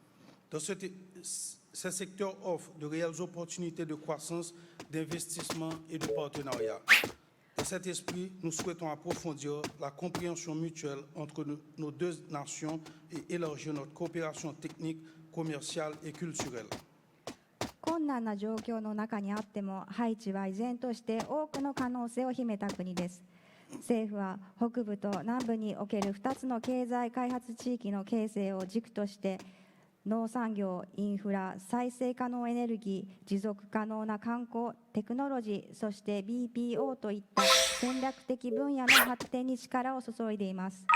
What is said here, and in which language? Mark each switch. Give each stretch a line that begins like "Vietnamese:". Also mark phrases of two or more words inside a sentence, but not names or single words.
French: Ces secteurs offrent de réelles opportunités de croissance, d'investissement et de partenariat. Dans cet esprit, nous souhaitons approfondir la compréhension mutuelle entre nos deux nations et élargir notre coopération technique, commerciale et culturelle.
Japanese: 困難な状況の中にあっても、ハイチは依然として多くの可能性を秘めた国です。政府は北部と南部における2つの経済開発地域の形成を軸として、農産業、インフラ、再生可能エネルギー、持続可能な観光、テクノロジー、そして BPO といった戦略的分野の発展に力を注いでいます。